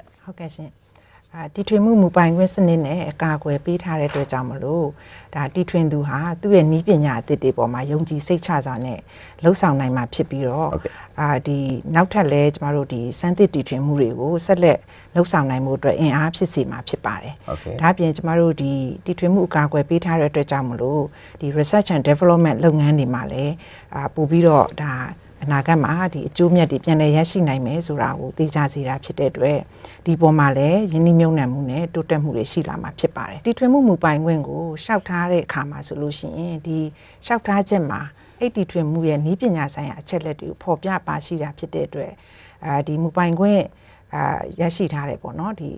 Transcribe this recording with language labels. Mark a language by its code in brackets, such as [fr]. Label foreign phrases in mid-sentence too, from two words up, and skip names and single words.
[my] ဟုတ်ကဲ့ရှင်တီထွင်မှုမူပိုင်ခွင့်စနစ်နဲ့အကာအကွယ်ပေးထားတဲ့အတွက်ကြောင့်မလို့ဒါတီထွင်သူဟာသူ့ရဲ့နည်းပညာအသစ်တွေပေါ်မှာယုံကြည်စိတ်ချစွာနဲ့လှုပ်ဆောင်နိုင်မှာဖြစ် ပြီးတော့ဒီနောက်ထပ်လဲကျမတို့ဒီစမ်းသစ်တီထွင်မှုတွေကိုဆက်လက်လှုပ်ဆောင်နိုင်မှုအတွက်အင်အားဖြစ်စေမှာဖြစ်ပါတယ်။ဒါပြင်ကျ မတို့ဒီတီထွင်မှုအကာအကွယ်ပေးထားတဲ့အတွက်ကြောင့်မလို့ဒီ [en] research and development [my] လုပ်ငန်းတွေမှာလည်းပို့ပြီးတော့ဒါအနာဂတ်မှာဒီအကျိုးမြတ်တွေပြန်လည်ရရှိနိုင်မယ်ဆိုတာကိုသိကြစေတာဖြစ်တဲ့အတွက်ဒီပေါ်မှာလည်းယင်းနှိမ့်မြုံနှံမှုနဲ့တိုးတက်မှုတွေရှိလာမှာဖြစ်ပါတယ်တီထွင်မှုမူပိုင်ခွင့်ကိုရှောက်ထားတဲ့အခါမှာဆိုလို့ရှိရင်ဒီရှောက်ထားချက်မှာအဲ့တီထွင်မှုရဲ့နည်းပညာဆိုင်ရာအချက်လက်တွေကိုဖော်ပြပါရှိတာဖြစ်တဲ့အတွက်ဒီမူပိုင်ခွင့်ရရှိထားတယ်ပေါ့နော်ဒီ